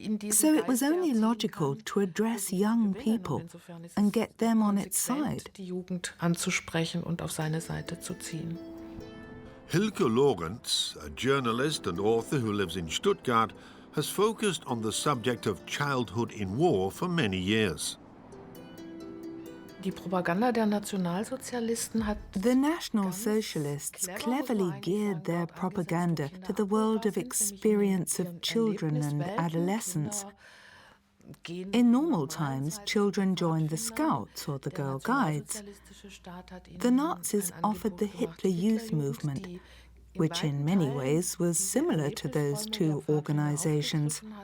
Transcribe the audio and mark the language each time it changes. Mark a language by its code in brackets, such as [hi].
[en] So it was only logical to address young people and get them on its side. [de] Die Jugend anzusprechen und auf seine Seite zu ziehen. [en] Hilke Lorenz, a journalist and author who lives in Stuttgart, has focused on the subject of childhood in war for many years. [de] Die Propaganda der Nationalsozialisten hat [en] The National Socialists cleverly geared their propaganda to the world of experience of children and adolescents. In normal times, children joined the Scouts or the Girl Guides. The Nazis offered the Hitler Youth Movement, which in many ways was similar to those two organizations.